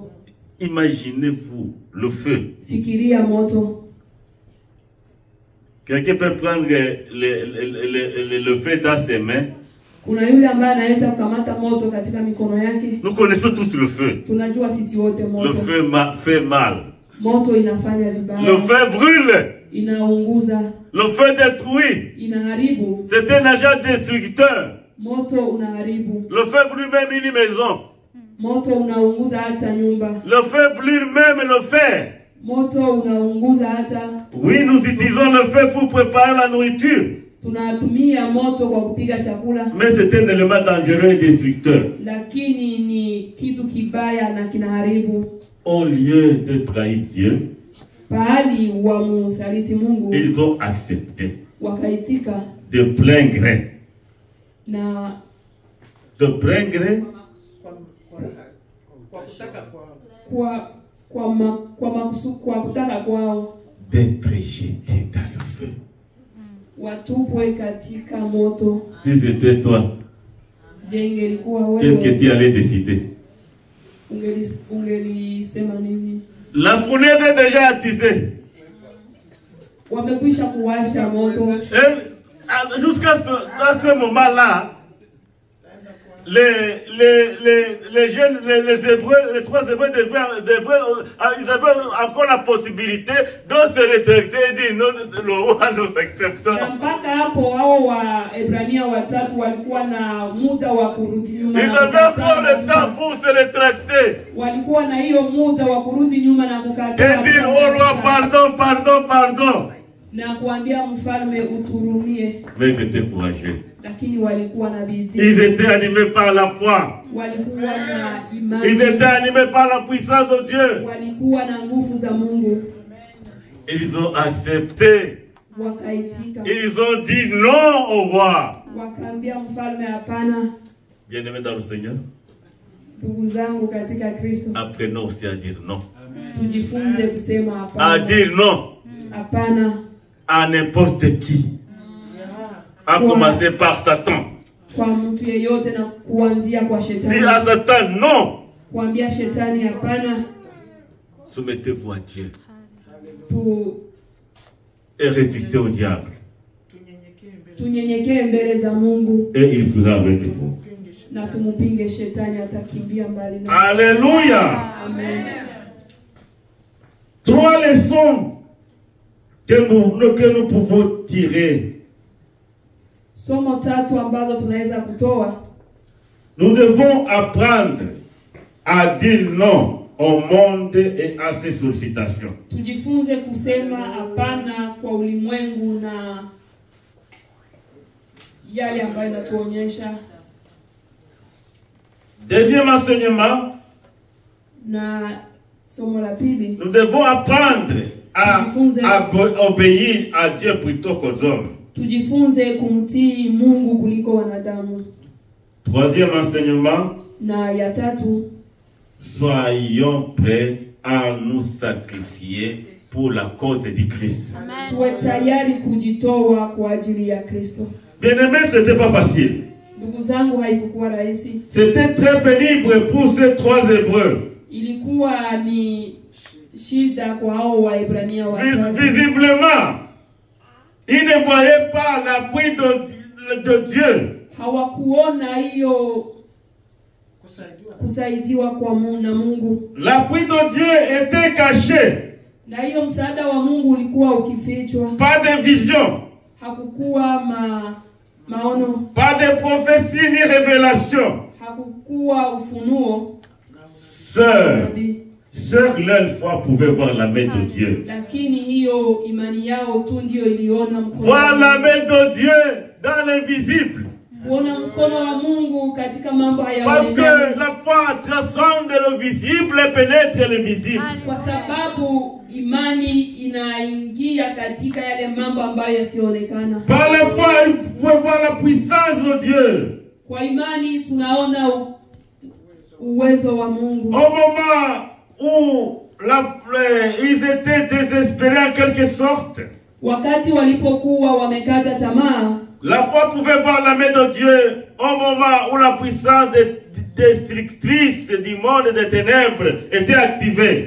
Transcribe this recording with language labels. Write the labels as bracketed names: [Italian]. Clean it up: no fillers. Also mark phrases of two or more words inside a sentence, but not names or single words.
[French] Imaginez-vous le feu. [Swahili] Fikiria moto. [French] Quelqu'un peut prendre le feu dans ses mains. [Swahili] Kuna yule ambaye anaweza kukamata moto katika mikono yake. [French] Nous connaissons tous le feu. [Swahili] Tunajua sisi wote moto. [French] Le feu fait mal. [Swahili] Moto inafanya vibaya. [French] Le feu brûle. [Swahili] Inaunguza. [French] Le feu détruit. [Swahili] Inaharibu. [French] C'est un agent destructeur. [Swahili] Moto unaharibu. [French] Le feu brûle même une maison. [Swahili] Moto unaunguza hata nyumba. [French] Le feu brûle même le fer. [Swahili] Moto unaunguza hata. [French] Oui, nous utilisons le feu pour préparer la nourriture. [Swahili] Tunatumia moto kwa kupiga chakula. [French] Mais c'est un élément dangereux et destructeur. [Swahili] Lakini ni kitu kibaya na kinaharibu. [French] Au lieu de trahir Dieu, [Swahili] Pahali wa musaliti Mungu, [French] ils ont accepté [Swahili] wakaitika [French] de plein gré. [Swahili] na [French] De plein gré. [Swahili] kwa kutaka kwao [French] D'être jeté dans le feu. [Swahili] watupwe katika moto. [French] Si c'était toi, [Swahili] Je, ingelikuwa [French] qu'est-ce que [Swahili] wewe [French] tu allais décider? [Swahili] ungelisema nini? [French] La fournaise est déjà attisée. [Swahili] Wamekwisha kuwasha moto. [French] Et jusqu'à ce moment-là, les jeunes, les Hébreux, les 3 Hébreux, ils avaient encore la possibilité de se rétracter et dire non, le roi nous acceptons. [Swahili] Na mpaka hapo hao wa Ebrania watatu walikuwa na muda wa kurudi nyuma. [French] Ils avaient encore le temps pour se rétracter. [Swahili] Walikuwa na hiyo muda wa kurudi nyuma na kukataa. [French] Et dire au roi pardon, pardon, pardon. [Swahili] Na kuambia mfalme uturumie. [French] Mais ils étaient courageux. [Swahili] Lakini walikuwa na bidii. [French] Ils étaient animés par la foi. [Swahili] Walikuwa na imani. [French] Ils étaient animés par la puissance de Dieu. [Swahili] Walikuwa na nguvu za Mungu. [French] Ils ont accepté. [Swahili] Wakaitika. [French] Ils ont dit non au roi. [Swahili] Wakaambia mfalme hapana. [French] Bien-aimés dans le Seigneur, [Swahili] Ndugu zangu katika Kristo, [French] apprenons aussi à dire non. [Swahili] tujifunze kusema [French] À [Swahili] hapana. [French] dire non [Swahili] Hapana [French] à n'importe qui. À commencer par Satan. [Swahili] kwa mtu yeyote na kuanzia kwa [French] Dis [Swahili] shetani. [French] à Satan non. [Swahili] Kuambia shetani hapana. [French] Soumettez-vous à Dieu [Swahili] Tu [French] et résistez au diable. [Swahili] tunyenyekee mbele za Mungu [French] Et il fera avec vous. [Swahili] na tumupinge shetani, atakimbia mbali na. [French] Alléluia. [Swahili] Amen. [French] 3 leçons que nous pouvons tirer. [Swahili] Somo tatu ambazo tunaweza kutoa. [French] Nous devons apprendre à dire non au monde et à ses sollicitations. [Swahili] Tujifunze kusema hapana kwa ulimwengu na yale ambayo inatuonyesha. [French] Deuxième enseignement, [Swahili] Na somo la pili, [French] nous devons apprendre à obéir à Dieu plutôt qu'aux hommes. [Swahili] tujifunze kumtii Mungu kuliko wanadamu. [French] Troisième enseignement, [Swahili] Na ya tatu, [French] soyons prêts à nous sacrifier pour la cause du Christ. [Swahili] tuwe tayari kujitoa kwa ajili ya Kristo. [French] Bien-aimés, ce n'était pas facile. [Swahili] Ndugu zangu, haikuwa rahisi. [French] C'était très pénible pour ces 3 Hébreux. [Swahili] Ilikuwa ni shida kwa hao Waebrania watatu. [French] Visiblement, ils ne voyaient pas l'appui de Dieu. [Swahili] Hawakuona hiyo kusaidiwa kwa Mungu. [French] L'appui de Dieu était caché. [Swahili] Na hiyo msaada wa Mungu ulikuwa ukifichwa. [French] Pas de vision. [Swahili] Hakukuwa maono. [French] Pas de prophétie ni révélation. [Swahili] Hakukuwa ufunuo. [French] Seule leur foi pouvait voir la main de Dieu. [Swahili] Lakini hiyo imani yao tu ndio iliona mkono. [French] Voir la main de Dieu dans l'invisible. [Swahili] Kuona mkono wa Mungu katika mambo [French] Parce que [Swahili] hayaonekani. [French] la foi transcende le visible et pénètre l'invisible. [Swahili] Kwa sababu imani inaingia katika yale mambo ambayo yasionekana. [French] Par la foi, il faut voir la puissance de Dieu. [Swahili] Kwa imani tunaona uwezo wa Mungu. [French] Au moment où ils étaient désespérés en quelque sorte, [Swahili] Wakati walipokuwa wamekata tamaa, [French] la foi pouvait voir la main de Dieu. Au moment où la puissance destructrice du monde des ténèbres était activée.